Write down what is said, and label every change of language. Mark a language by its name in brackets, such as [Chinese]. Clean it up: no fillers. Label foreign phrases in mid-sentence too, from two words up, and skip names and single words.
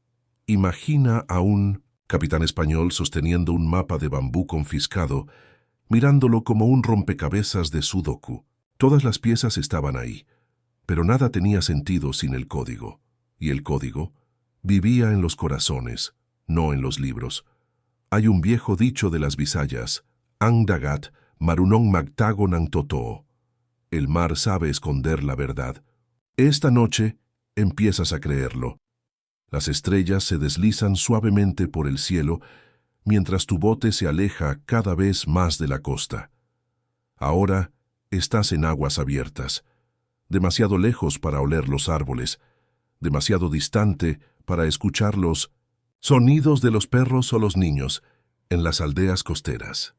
[Spanish] Imagina a un capitán español sosteniendo un mapa de bambú confiscado, mirándolo como un rompecabezas de sudoku. Todas las piezas estaban ahí, pero nada tenía sentido sin el código. Y el código vivía en los corazones, no en los libros. Hay un viejo dicho de las Visayas, [Filipino] Ang dagat, marunong magtago ng totoo. [Spanish] El mar sabe esconder la verdad. Esta noche empiezas a creerlo. Las estrellas se deslizan suavemente por el cielo, mientras tu bote se aleja cada vez más de la costa. Ahora estás en aguas abiertas, demasiado lejos para oler los árboles, demasiado distante para escuchar los sonidos de los perros o los niños en las aldeas costeras.